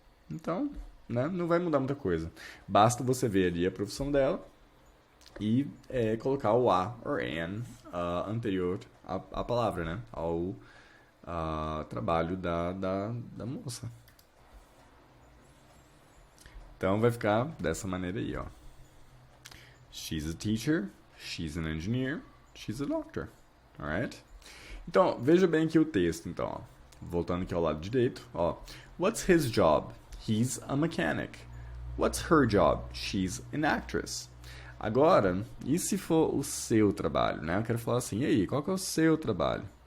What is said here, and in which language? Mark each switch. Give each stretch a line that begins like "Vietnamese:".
Portuguese: Então, né, não vai mudar muita coisa. Basta você ver ali a profissão dela e colocar o a or an anterior à palavra, né? Ao trabalho da moça. Então vai ficar dessa maneira aí, ó.
English: She's a teacher, she's an engineer, she's a doctor. Alright?
Portuguese: Então, veja bem aqui o texto, então, ó. Voltando aqui ao lado direito, ó.
English: What's his job? He's a mechanic. What's her job? She's an actress.
Portuguese: Agora, e se for o seu trabalho, né? Eu quero falar assim, e aí, qual que é o seu trabalho?